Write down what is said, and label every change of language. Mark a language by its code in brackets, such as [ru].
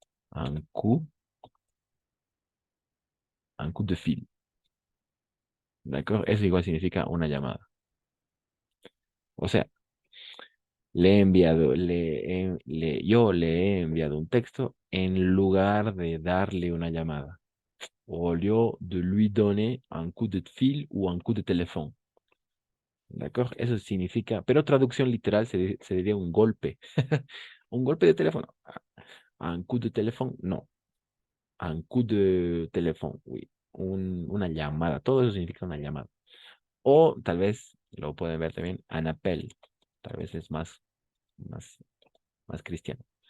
[fr] Un coup, un coup de fil. [es] ¿De Eso igual significa una llamada. O sea, yo le he enviado un texto en lugar de darle una llamada. [fr] Au lieu de lui donner un coup de fil ou un coup de téléphone. [es] ¿De Eso significa, pero traducción literal se diría un golpe. Un golpe de teléfono. [fr] Un coup de téléphone, [es] no. [fr] Un coup de téléphone, oui. [es] Una llamada. Todo eso significa una llamada. O tal vez lo pueden ver también, un appel. Tal vez es más, más cristiano.